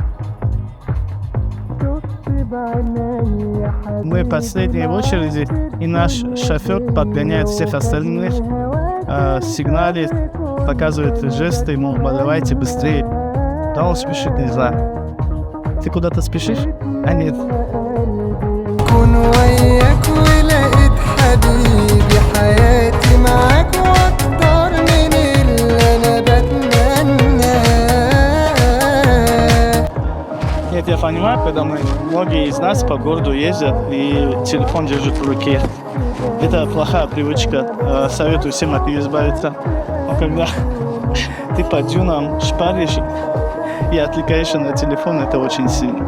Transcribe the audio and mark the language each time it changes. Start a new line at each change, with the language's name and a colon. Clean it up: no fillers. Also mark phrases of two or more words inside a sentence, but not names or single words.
Russian: Мы последние в очереди, и наш шофер подгоняет всех остальных, сигналит, показывает жесты, мол, давайте быстрее. Да он спешит, не знаю. Ты куда-то спешишь? А нет.
Arabic: كون وياك ولقيت حبيبي حياتي معاك واكتر من اللي انا بتمناه.
Russian: Нет, я понимаю, когда многие из нас по городу ездят и телефон держат в руке. Это плохая привычка. Советую всем от нее избавиться. Но когда ты по дюнам шпаришь и отвлекаешься на телефон, это очень сильно.